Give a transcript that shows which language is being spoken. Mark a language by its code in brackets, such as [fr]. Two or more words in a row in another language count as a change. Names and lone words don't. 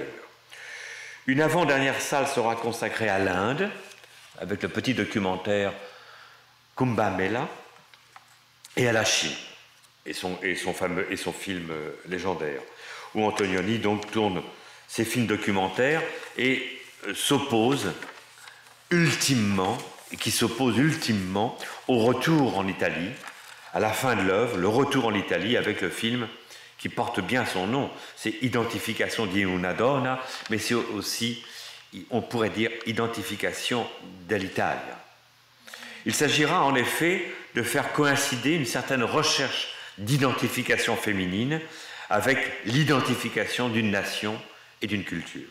[fr] Une avant-dernière salle sera consacrée à l'Inde, avec le petit documentaire Kumbh Mela, et à la Chine, et son film légendaire, où Antonioni donc tourne ses films documentaires et s'oppose ultimement au retour en Italie, à la fin de l'œuvre, le retour en Italie avec le film qui porte bien son nom, c'est Identification di una donna, [it] mais c'est aussi, on pourrait dire, Identification dell'Italia. Il s'agira en effet de faire coïncider une certaine recherche d'identification féminine avec l'identification d'une nation et d'une culture.